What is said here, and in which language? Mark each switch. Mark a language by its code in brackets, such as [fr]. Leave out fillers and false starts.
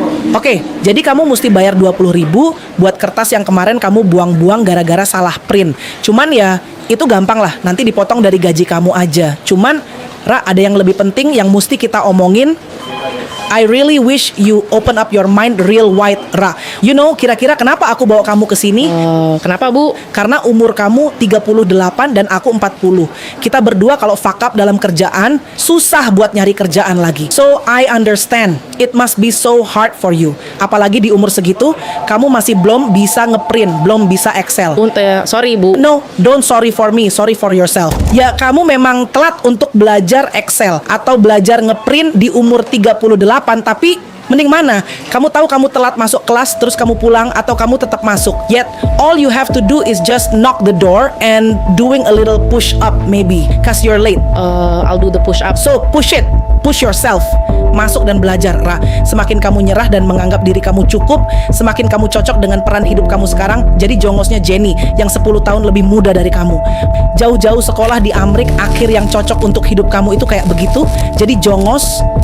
[id] Oke, jadi kamu mesti bayar 20.000 buat kertas yang kemarin kamu buang-buang gara-gara salah print. Cuman ya itu gampang lah, nanti dipotong dari gaji kamu aja. Cuman Ra, ada yang lebih penting yang mesti kita omongin. [en] I really wish you open up your mind real wide, Ra. You know, [id] kira-kira kenapa aku bawa kamu ke sini? Kenapa Bu? Karena umur kamu 38 dan aku 40. Kita berdua kalau [en] fuck up [id] dalam kerjaan, susah buat nyari kerjaan lagi. [en] So, I understand. It must be so hard for you. [id] Apalagi di umur segitu, kamu masih belum bisa ngeprint, belum bisa Excel. [en] Sorry Bu. No, don't sorry for me, sorry for yourself. [id] Ya, kamu memang telat untuk belajar Excel atau belajar ngeprint di umur 38, tapi mending mana? Kamu tahu kamu telat masuk kelas terus kamu pulang atau kamu tetap masuk? [en] Yet, all you have to do is just knock the door and doing a little push up maybe, cause you're late. I'll do the push up. So, push it. Push yourself. [id] Masuk dan belajar, [en] Ra. [id] Semakin kamu nyerah dan menganggap diri kamu cukup, semakin kamu cocok dengan peran hidup kamu sekarang. Jadi jongosnya Jenny yang 10 tahun lebih muda dari kamu. Jauh-jauh sekolah di Amrik, akhir yang cocok untuk hidup kamu itu kayak begitu. Jadi jongos.